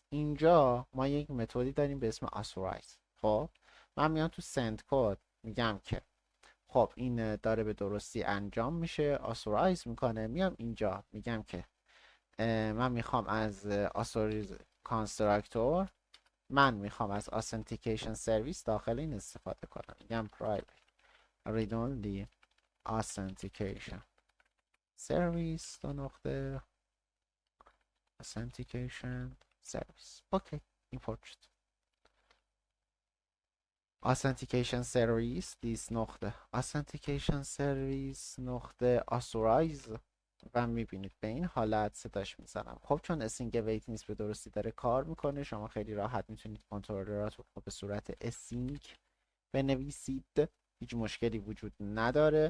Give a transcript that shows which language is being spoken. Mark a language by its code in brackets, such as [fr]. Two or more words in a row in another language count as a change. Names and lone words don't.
[fa] اینجا ما یک متدی داریم به اسم authorize. خب من میام تو send کد میگم که خب این داره به درستی انجام میشه، authorize میکنه. میام اینجا میگم که من میخوام از [en] authorize constructor، [fa] من میخوام از [en] authentication service [fa] داخل این استفاده کنم. [en] میگم private read only authentication service [fa] دو نقطه [en] authentication service. [fa] اوکی import شد. [en] authentication service this [fa] نقطه [en] authentication service [fa] نقطه authorize و میبینید به این حالت صداش میزنم. خب چون [en] async await [fa] نیست به درستی داره کار میکنه، شما خیلی راحت میتونید کنترلرات رو به صورت اسینک بنویسید، هیچ مشکلی وجود نداره.